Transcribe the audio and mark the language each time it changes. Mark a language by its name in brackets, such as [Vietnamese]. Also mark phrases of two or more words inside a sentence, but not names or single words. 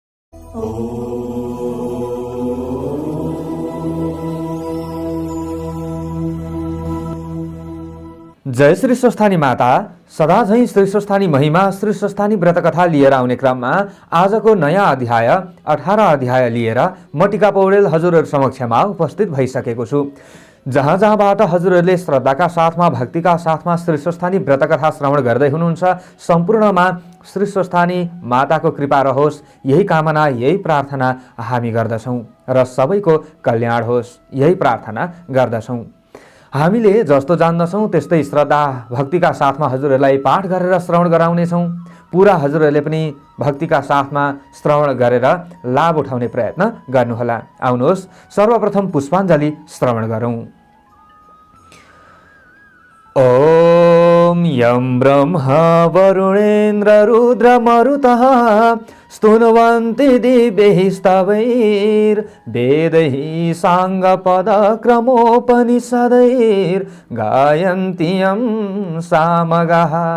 [Nepali] जय श्री स्वस्थानी माता। सदा झैं श्री स्वस्थानी महिमा श्री स्वस्थानी व्रतकथा लिएर आउने क्रममा आजको नयाँ अध्याय 18 अध्याय लिएर म टिका पौडेल हजुरहरु समक्षमा उपस्थित भइसकेको छु। जहाँ जहाँबाट हजुरहरूले श्रद्धाका साथमा भक्तिका साथमा श्री स्वस्थानी व्रतकथा श्रवण गर्दै हुनुहुन्छ, सम्पूर्णमा श्री स्वस्थानी माताको कृपा रहोस्, यही कामना यही प्रार्थना हामी गर्दछौँ र सबैको कल्याण होस् यही प्रार्थना गर्दछौँ। हामीले जस्तो जान्दछौँ त्यस्तै श्रद्धा भक्तिका साथमा हजुरहरूलाई पाठ गरेर श्रवण गराउनेछौँ। पुरा हजुरहरूले पनि भक्तिका साथमा श्रवण गरेर लाभ उठाउने प्रयत्न गर्नुहोला। आउनुहोस् सर्वप्रथम पुष्पाञ्जली श्रवण गरौँ। [Sanskrit] ओम यं ब्रह्मा वरुणेन्द्र रुद्र मरुतः स्तुन्वन्ति दिव्यैः स्तवैर्वेदैः साङ्गपदक्रमोपनिषदैर्गायन्ति यं सामगाः।